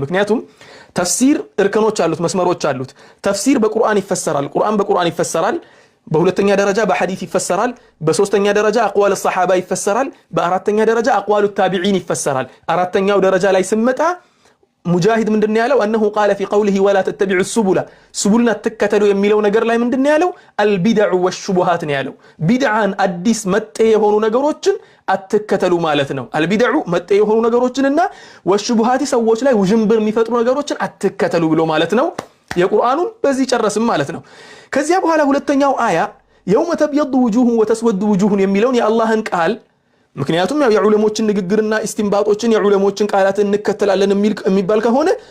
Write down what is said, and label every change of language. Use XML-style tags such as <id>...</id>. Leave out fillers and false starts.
<am>ምክንያቱም ተፍሲር እርከኖች አሉት መስመሮች አሉት። ተፍሲር በቁርአን ይፈሰራል። ቁርአን በቁርአን ይፈሰራል። በሁለተኛ ደረጃ በሐዲስ ይፈሰራል። በሶስተኛ ደረጃ አቅዋል الصحابه ይፈሰራል። በአራተኛ ደረጃ አቅዋሉ التابعين ይፈሰራል። አራተኛው ደረጃ ላይ ስመጣ ሙጃሂድ ምንድነው ያለው?</am> <ar>انه قال في قوله ولا تتبعوا السبل سبلنا ተከተሉ የሚለው ነገር ላይ ምንድነው ያለው? البدع والشبهات</ar> <am>ነው ያለው። ቢድዓን አዲስ መጤ የሆኑ ነገሮችን አትከተሉ ማለት ነው። البدع መጤ የሆኑ ነገሮችንና والشبهات ሰዎች ላይ ውዥንብር የሚፈጥሩ ነገሮችን አትከተሉ ብሎ ማለት ነው። የቁርአኑን በዚህ ጨረስም ማለት ነው። ከዚያ በኋላ ሁለተኛው አያ</am> <ar>يوم تبيض وجوه وتسود وجوه</ar> <am>የሚለውን የአላህን ቃል ምክንያቱም ያው የዑለሞችን ንግግርና ኢስቲንባጦችን የዑለሞችን ቃላት እንከተላለን የሚባል ከሆነ</am>